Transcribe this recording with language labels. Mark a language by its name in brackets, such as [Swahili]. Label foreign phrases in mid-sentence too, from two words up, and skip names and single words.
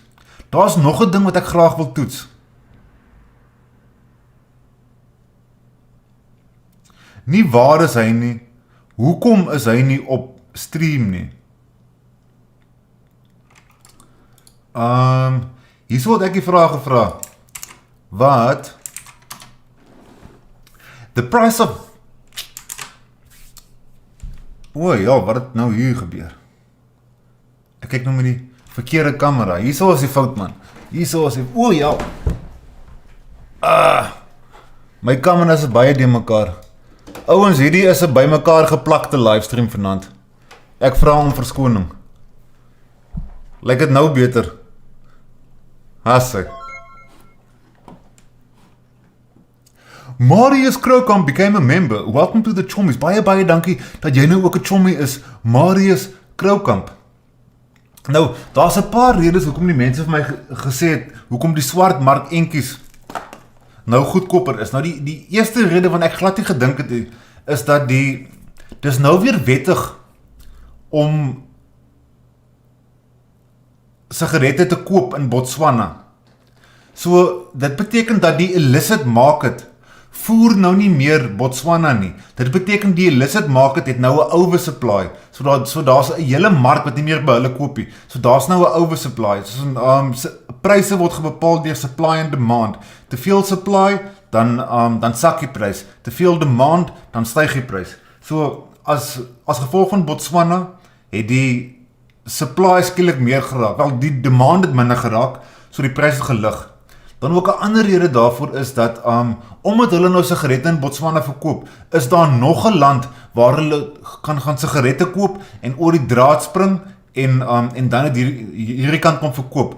[Afrikaans] Daar's nog 'n ding wat ek graag wil toets. Nie waar is hy nie, hoekom is hy nie op stream nie? Hierso het ek die vraag gevra. Wat? [English] The price of... [Afrikaans] O ja, wat het nou hier gebeur? Ek kyk nou met die verkeerde kamera. Hierso is die fout, man. Hierso is die... O ja. My kamera is baie die mekaar. Ouens, hierdie is 'n bymekaar geplakte livestream vanaand. Ek vra om verskoning. Lyk dit nou beter? [English] Hasse. Marius Krokamp became a member. Welcome to the Chommies. [Afrikaans] Baie dankie dat jy nou ook 'n chommie is. Marius Krokamp. Nou, daar's 'n paar redes hoekom die mense vir my gesê het, hoekom die swartmark entjies nou goedkoper is. Nou die eerste rede wat ek glad nie gedink het, is dat dis nou weer wettig om sigarette te koop in Botswana. So, dit beteken dat die [English] illicit market [Afrikaans] voer nou nie meer Botswana nie. Dit beteken die [English] illicit market [Afrikaans] het nou 'n oversupply. So daar's 'n hele mark wat nie meer by hulle koop nie. So daar's nou 'n oversupply. So pryse word bepaal deur [English] supply and demand. [Afrikaans] Te veel supply, dan sak die prys. Te veel demand, dan styg die prys. So as gevolg van Botswana het die supply skielik meer geraak. Wel, die demand het minder geraak, so die pryse gelig. Dan ook 'n ander rede daarvoor is dat omdat hulle nou sigarette in Botswana verkoop, is daar nog 'n land waar hulle kan gaan sigarette koop en oor die draad spring en dan het hierdie kant kom verkoop.